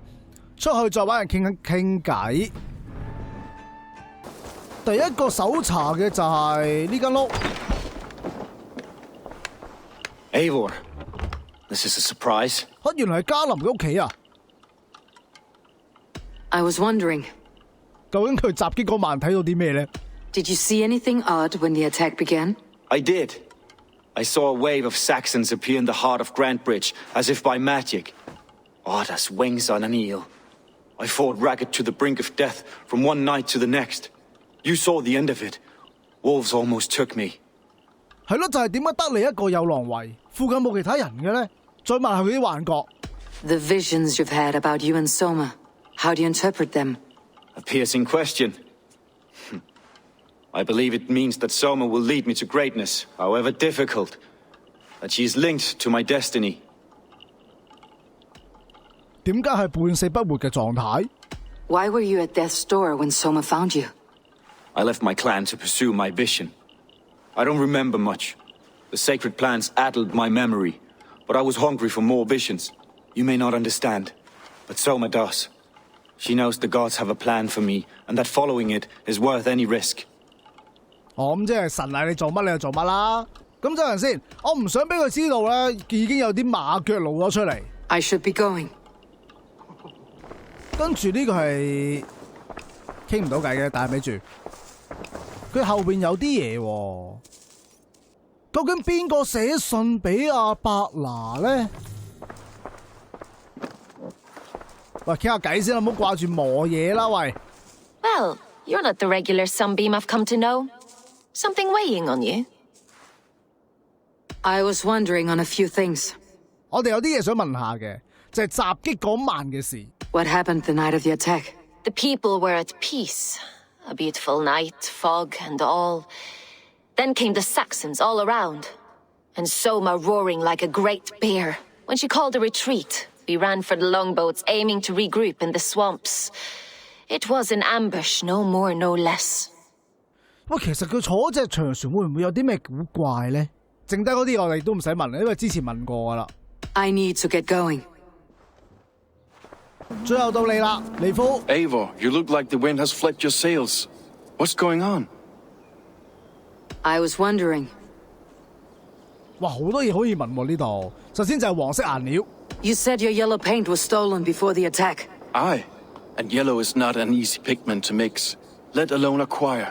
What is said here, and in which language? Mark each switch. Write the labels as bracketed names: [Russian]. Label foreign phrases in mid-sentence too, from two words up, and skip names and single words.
[Cantonese] 出去再揾人傾偈。第一個搜查嘅就係呢間屋。 [English] Eivor, this is a surprise. [Cantonese] 原來係加林嘅屋企啊！ [English] I was wondering. [Cantonese] 究竟佢襲擊嗰晚睇到啲咩呢？ [English] Did you see anything odd when the attack began? I did. I saw a wave of Saxons appear in the heart of Grantbridge, as if by magic. Odd as wings on an eel. I fought ragged to the brink of death from one night to the next. You saw the end of it. Wolves almost took me. [Cantonese] 係咯，就係點解得你一個有狼圍，附近冇其他人嘅呢？再問下佢啲幻覺。 [English] The visions you've had about you and Soma. How do you interpret them? A piercing question. I believe it means that Soma will lead me to greatness, however difficult. That she is linked to my destiny. [Cantonese] 點解係半死不活嘅狀態？ [English] Why were you at death's door when Soma found you? I left my clan to pursue my vision. I don't remember much. The sacred plans addled my memory, but I was hungry for more visions. You may not understand, but Soma does. She knows the gods have a plan for me, and that following it is worth any risk. [Cantonese] 咁即係神嗌你做乜你就做乜啦。咁等陣先，我唔想俾佢知道咧，已經有啲馬腳露咗出嚟。 [English] I should be going. [Cantonese] 跟住呢個係傾唔到偈嘅，但係咪住？佢後邊有啲嘢喎。究竟邊個寫信俾阿伯拿咧？喂，傾下偈先啦，唔好掛住磨嘢啦，喂。 [English] Well, you're not the regular sunbeam I've come to know. Something weighing on you? I was wondering on a few things. [Cantonese] 我哋有啲嘢想問下嘅，就係襲擊嗰晚嘅事。 [English] What happened the night of the attack? The people were at peace. A beautiful night, fog and all. Then came the Saxons all around. And Soma roaring like a great bear. When she called a retreat, we ran for the longboats, aiming to regroup in the swamps. It was an ambush, no more, no less. [Cantonese] 喂，其實佢坐隻長船會唔會有啲咩古怪咧？剩低嗰啲我哋都唔使問啦，因為之前問過噶啦。 [English] I need to get going. [Cantonese] 最後到你啦，尼夫。 [English] Eivor, you look like the wind has flecked your sails. What's going on? I was wondering. [Cantonese] 哇，好多嘢可以問喎呢度。首先就係黃色顏料。 [English] You said your yellow paint was stolen before the attack. Aye, and yellow is not an easy pigment to mix, let alone acquire.